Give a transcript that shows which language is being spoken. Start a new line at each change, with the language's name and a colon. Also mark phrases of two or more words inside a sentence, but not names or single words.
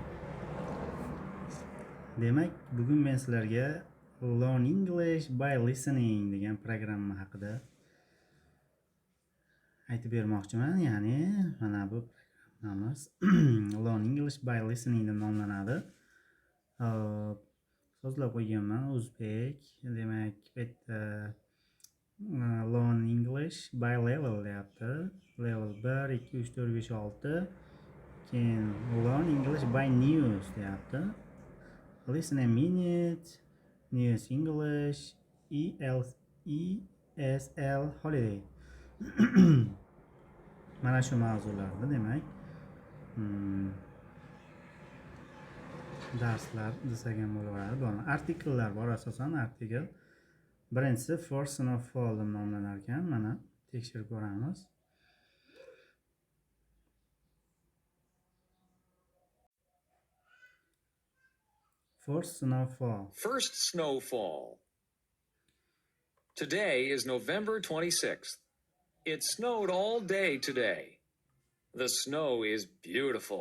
Uzbek: Demak, bugun men sizlarga Learn English by Listening degan programma haqida aytib bermoqchiman. Ya'ni mana bu programmamiz Learn English by Listening deb nomlanadi. So'zlab qo'yganman o'zbek. Demak, bu yerda Learn English by level deyapti. Level 1, 2, 3, 4, 5, 6. Keyin Learn English by News deyapti. Listen a minute, News English, ESL Holiday. Mana shu mavzularda demak darslar desak ham bo'laveradi. Bor artikellar bor, asosan artikel. Birinchisi First Snowfall deb nomlanar ekan. Mana tekshirib ko'ramiz.
English: First snowfall. First snowfall. Today is November 26th. It snowed all day today. The snow is beautiful.